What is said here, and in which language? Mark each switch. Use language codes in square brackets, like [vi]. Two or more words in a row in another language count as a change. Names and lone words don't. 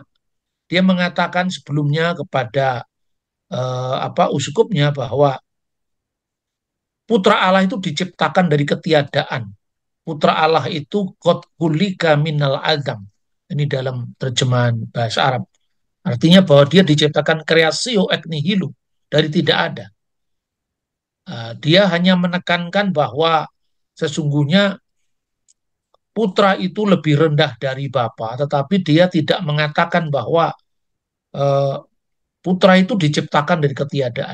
[id] Dia mengatakan sebelumnya kepada uskupnya bahwa putra Allah itu diciptakan dari ketiadaan. Putra Allah itu [ar] قد خلق من العدم. [id] Ini dalam terjemahan bahasa Arab. Artinya bahwa dia diciptakan [la] creatio ex nihilo, [id] dari tidak ada. Dia hanya menekankan bahwa sesungguhnya putra itu lebih rendah dari bapa, tetapi dia tidak mengatakan bahwa eh, putra itu diciptakan dari ketiadaan.